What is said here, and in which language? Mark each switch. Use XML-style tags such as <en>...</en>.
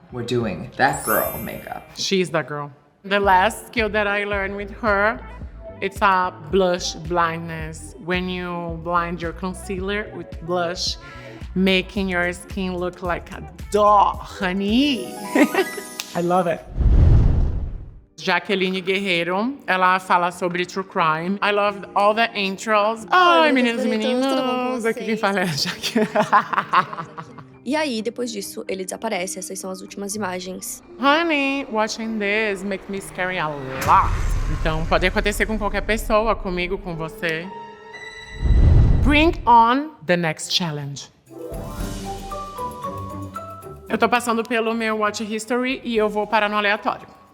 <en>We're doing that girl makeup. She's the girl. The last skill that I learned with her, it's a blush blindness. When you blind your concealer with blush, making your skin look like a doll, honey. I love it.</en> <pt>Jaqueline Guerreiro, ela fala sobre true crime.</pt> <en>I love all the intros.</en> <pt>Ai, meninos e meninas, aqui quem fala é a Jaqueline. E aí, depois disso, ele desaparece. Essas são as últimas imagens.</pt> <en>Honey, watching this makes me scary a lot.</en> <pt>Então, pode acontecer com qualquer pessoa, comigo, com você.</pt> <en>Bring on the next challenge.</en> <pt>Eu tô passando pelo meu Watch History e eu vou parar no aleatório.</pt>